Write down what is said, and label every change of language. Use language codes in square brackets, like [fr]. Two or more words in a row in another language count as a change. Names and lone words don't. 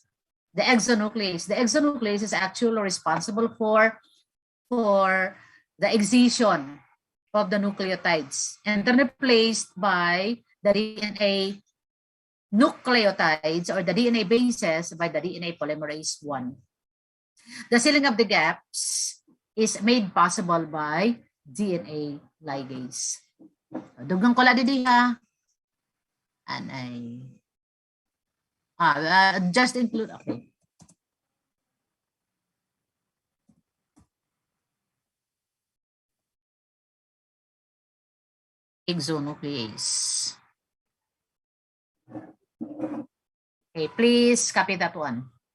[en] The exonuclease is actually responsible for the excision of the nucleotides and then replaced by the DNA nucleotides or the DNA bases by the DNA polymerase 1. The sealing of the gaps is made possible by DNA ligase. [war] Dugang ko la didi ha. Anay. [en] Just include, okay. Exonuclease. Okay, please copy that one.